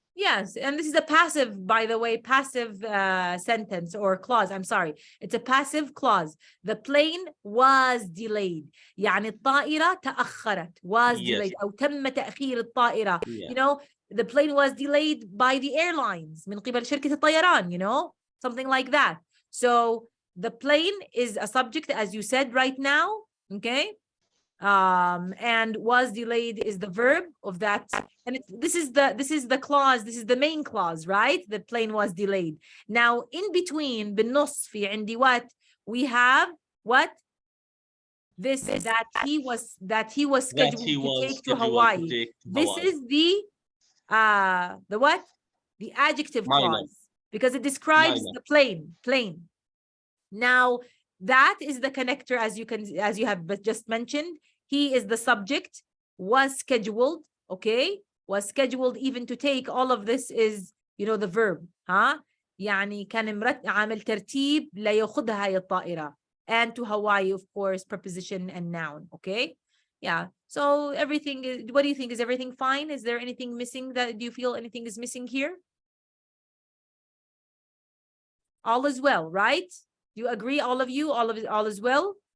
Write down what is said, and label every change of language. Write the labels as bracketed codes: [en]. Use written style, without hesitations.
[en] Yes, and this is a passive, by the way, passive sentence or clause. I'm sorry. It's a passive clause. The plane was delayed. [ar] يعني الطائرة تأخرت. [en] Was delayed. [ar] أو تم تأخير الطائرة. [en] The plane was delayed by the airlines. [ar] من قبل شركة الطيران, [en] something like that. So the plane is a subject, as you said right now. Okay. And was delayed is the verb of that, and this is the clause, this is the main clause, right? The plane was delayed. Now in between [ar] بالنص في عندي [en] what we have, what this that he was scheduled to take to Hawaii. This is the what, the adjective clause, because it describes the plane. Now that is the connector, as you have just mentioned. He is the subject, was scheduled. okay was scheduled even to take. All of this is the verb. [ar] يعني كان عامل ترتيب ليأخذها هاي الطائرة. [en] And to Hawaii, of course, preposition and noun. okay so everything is, what do you think? Is everything fine? Is there anything missing? Do you feel anything is missing here? All is well, right? Do you agree, all of you? All is well?